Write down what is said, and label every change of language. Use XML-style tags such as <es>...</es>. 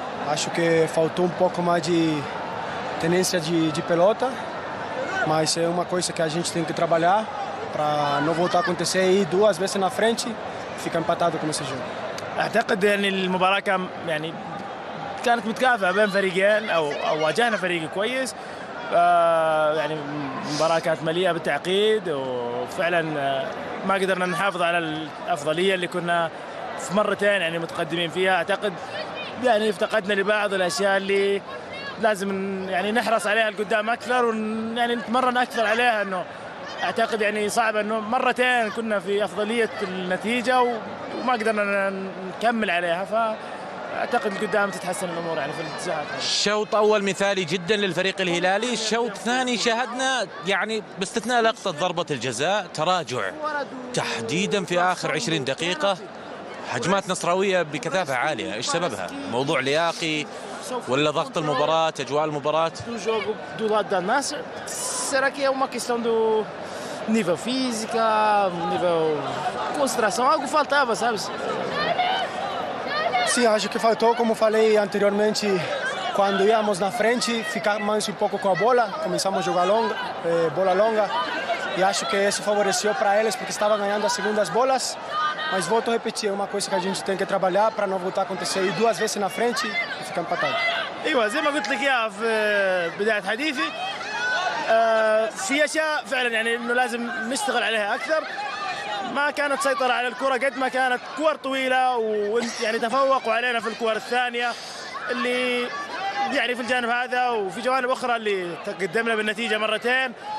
<pt>Acho que faltou um pouco mais de tenência de pelota, mas é uma coisa que a gente tem que trabalhar para não voltar a acontecer aí duas vezes na frente e ficar empatado como esse jogo.</pt> <ar>اعتقد يعني المباراة كانت متكافئة بين فريقين او واجهنا فريق كويس. يعني المباراة كانت مليئة بالتعقيد وفعلا ما قدرنا نحافظ على الأفضلية اللي كنا في مرتين يعني متقدمين فيها. اعتقد يعني افتقدنا لبعض الاشياء اللي لازم يعني نحرص عليها لقدام اكثر ويعني نتمرن اكثر عليها. انه اعتقد يعني صعب انه مرتين كنا في افضليه النتيجه وما قدرنا نكمل عليها، فاعتقد قدام تتحسن الامور يعني في الاتجاهات. شوط اول مثالي جدا للفريق الهلالي. الشوط الثاني شاهدنا يعني باستثناء لقطه ضربه الجزاء تراجع تحديدا في اخر 20 دقيقه. هجمات نصراوية بكثافة عالية، ايش سببها؟ موضوع لياقي ولا ضغط المباراة، اجواء المباراة؟</ar> <pt>Do jogo do lado da Nasser, será que é uma questão do nível física, nível concentração? Algo faltava, sabes? Sim, acho que faltou, como falei anteriormente, quando íamos na frente, ficar mais um pouco com a bola, começamos a jogar longa, bola longa, e acho que isso favoreceu para eles porque estavam ganhando as segundas bolas. Mas volto a repetir, é uma coisa que a gente tem que trabalhar para não voltar a acontecer aí duas vezes na frente e ficar empatado.</pt> <ar>ايوه زي ما قلت لك اياها في بدايه حديثي. في اشياء فعلا يعني انه لازم نشتغل عليها اكثر. ما كانت سيطره على الكره قد ما كانت كور طويله ويعني تفوقوا علينا في الكور الثانيه اللي يعني في الجانب هذا وفي جوانب اخرى اللي تقدمنا بالنتيجه مرتين.</ar>